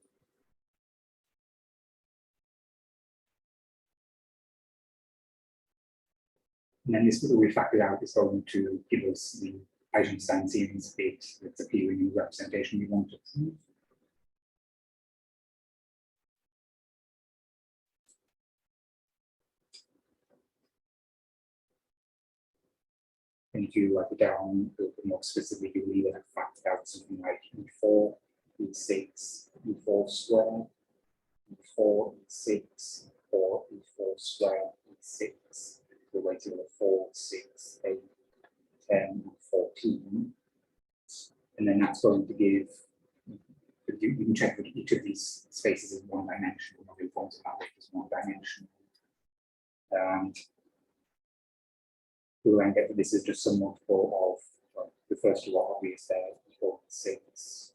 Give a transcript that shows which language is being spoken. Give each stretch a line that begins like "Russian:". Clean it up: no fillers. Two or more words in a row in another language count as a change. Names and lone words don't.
English: And then this we factored out is going to give us the Eisenstein-Siemens bit that's appearing in the representation we wanted. And if you write it down a little bit more specifically, we have factored out something like E4, E6, E4 square, E4, E6, or E4 square, E6, the weight of 4, 6, 8, 10, and 14. And then that's going to give, you can check that each of these spaces is one dimensional, or forms of that weight is one dimensional. We'll then get that this is just some multiple of the first two are obvious there, 4, 6.